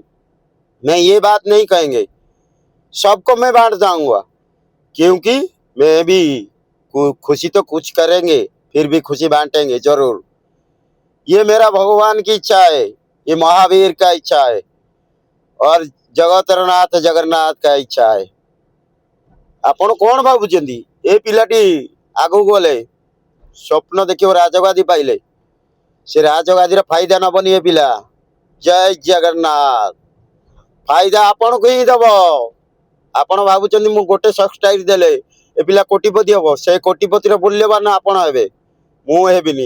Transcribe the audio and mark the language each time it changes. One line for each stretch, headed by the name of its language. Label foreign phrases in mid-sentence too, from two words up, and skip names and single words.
Hindi: मैं ये बात नहीं कहेंगे, सबको मैं बांट जाऊंगा, क्योंकि मैं भी खुशी तो कुछ करेंगे, फिर भी खुशी बांटेंगे जरूर। ये मेरा भगवान की इच्छा है, ये महावीर का इच्छा है, और जगतरनाथ जगन्नाथ का इच्छा है।
Odia: ଆପଣ କଣ ଭାବୁଛନ୍ତି? ଏ ପିଲାଟି ଆଗକୁ ଗଲେ ସ୍ୱପ୍ନ ଦେଖିବ ରାଜଗାଦି ପାଇଲେ, ସେ ରାଜଗାଦିର ଫାଇଦା ନବନି ଏ ପିଲା। ଜୟ ଜଗନ୍ନାଥ। ଫାଇଦା ଆପଣଙ୍କୁ ହିଁ ଦବ। ଆପଣ ଭାବୁଛନ୍ତି ମୁଁ ଗୋଟେ ସବସ୍କ୍ରାଇବ ଦେଲେ ଏ ପିଲା କୋଟିପତି ହବ, ସେ କୋଟିପତିର ମୂଲ୍ୟବାନ ଆପଣ ହେବେ, ମୁଁ ହେବିନି।